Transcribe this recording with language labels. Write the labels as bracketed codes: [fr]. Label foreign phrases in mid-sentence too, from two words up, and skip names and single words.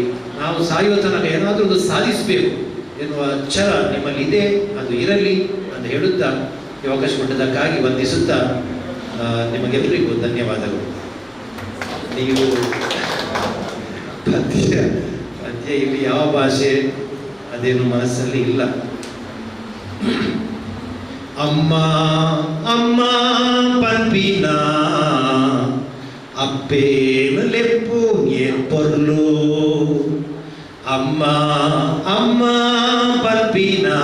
[kn] ನಾವು ಸಾಯುವ ತನಕ ಏನಾದರೂ ಒಂದು ಸಾಧಿಸಬೇಕು ಎನ್ನುವ ಛಲ ನಿಮ್ಮಲ್ಲಿ ಇದೆ, ಅದು ಇರಲಿ ಅಂತ ಹೇಳುತ್ತಾ ಈ ಅವಕಾಶ ಕೊಟ್ಟದಕ್ಕಾಗಿ ವಂದಿಸುತ್ತಾ ನಿಮಗೆಲ್ಲರಿಗೂ ಧನ್ಯವಾದಗಳು. ನೀವು ಪದ್ಯ ಇಲ್ಲಿ ಯಾವ ಭಾಷೆ ಅದೇನು ಮನಸ್ಸಲ್ಲಿ ಇಲ್ಲ. [tcy] ಅಮ್ಮ ಅಮ್ಮ ಪನ್ಪಿನ ಅಪ್ಪೇನು ಲೆಪ್ಪು ಏರ್ಪೊರ್ಲು, ಅಮ್ಮ ಅಮ್ಮ ಪನ್ಪಿನ